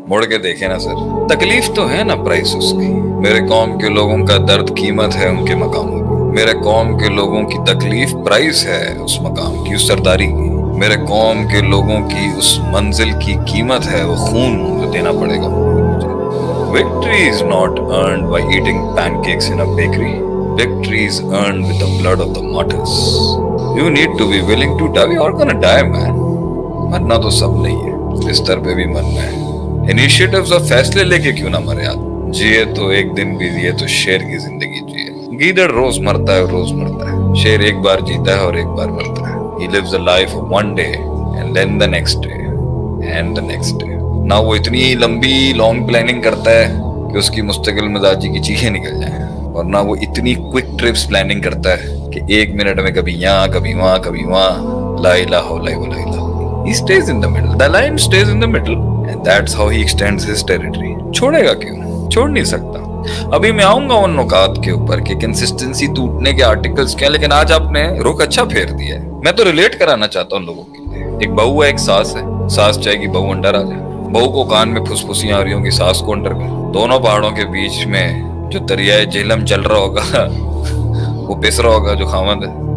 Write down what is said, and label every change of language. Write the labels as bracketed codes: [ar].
[ur] مڑ کے دیکھیں نا سر, تکلیف تو ہے نا پرائس اس کی. میرے قوم کے لوگوں کا درد قیمت ہے ان کے مقاموں کی. میرے قوم کے لوگوں کی تکلیف پرائس ہے اس مقام کی, اس سرداری کی. میرے قوم کے لوگوں کی اس منزل کی قیمت ہے وہ خون جو دینا پڑے گا. [en] Victory is not earned by eating pancakes in a bakery. Victory is earned with the blood of the martyrs. You need to be willing to die. We are gonna die, man. [ur] مرنا تو سب نہیں ہے, بستر پہ بھی مرنا ہے. Initiatives اور فیصلے لے کے کیوں نہ مرے آدمی. جیے تو ایک دن بھی جیے تو شیر کی زندگی جیے. گیدڑ روز مرتا ہے, روز مرتا ہے. شیر ایک بار جیتا ہے اور ایک بار مرتا ہے. [en] He lives a life of one day and then the next day and the next day. [ur] نہ وہ اتنی لمبی لانگ پلاننگ کرتا ہے کہ اس کی مستقل مزاجی کی چیخیں نکل جائیں, اور نہ وہ اتنی کوئک ٹرپس پلاننگ کرتا ہے کہ ایک منٹ میں کبھی یہاں کبھی وہاں کبھی وہاں. [ar] لا الہ الا اللہ. [en] He stays in the middle. The lion stays in the middle and that's how he extends his territory. [ur] چھوڑے گا کیوں؟ چھوڑ نہیں سکتا. ابھی میں آؤں گا ان نکات کے اوپر کہ کنسسٹنسی ٹوٹنے کے آرٹیکلز کیا, لیکن آج آپ نے رخ اچھا پھیر دیا ہے. میں تو ریلیٹ کرانا چاہتا ہوں لوگوں کے لیے. ایک بہو ہے, ایک ساس ہے. ساس چاہے گی بہو انڈر آ جائے. بہو کو کان میں پھسپھسیاں آ رہی ہوں گی, ساس کو انڈر کر. دونوں پہاڑوں کے بیچ میں جو دریائے جہلم چل رہا ہوگا وہ پس رہا ہوگا جو خاوند ہے.